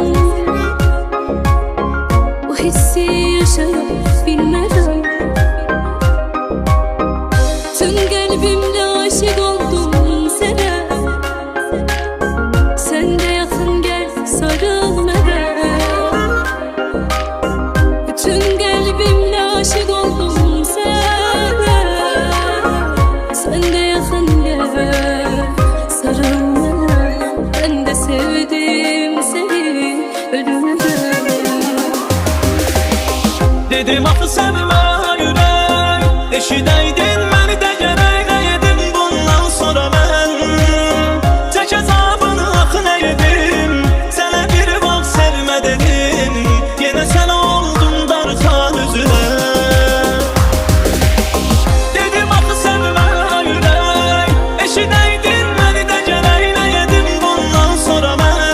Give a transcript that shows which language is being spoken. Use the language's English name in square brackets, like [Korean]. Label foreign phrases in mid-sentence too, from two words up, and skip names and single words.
[Azerbaijani] Bu hissi yaşayıp bilmərəm. [Turkish] Tüm kalbimle aşık oldum sana. Sen de yakın gel sarıl bana. Tüm kalbimle aşık oldum sana. Sen de yakın gel sarıl bana. Ben de sevdim seni ölümden. [Azerbaijani] Dedim axı sevmə ürək, eşidəydin məni də gərək nəyədim bundan sonra mən. Çək əzabını axı nəyədim, sənə bir vaxt sevmə dedim. Yenə sən oldun darxan üzünə. Dedim axı sevmə ürək, eşidəydin məni də gərək nəyədim bundan sonra mən.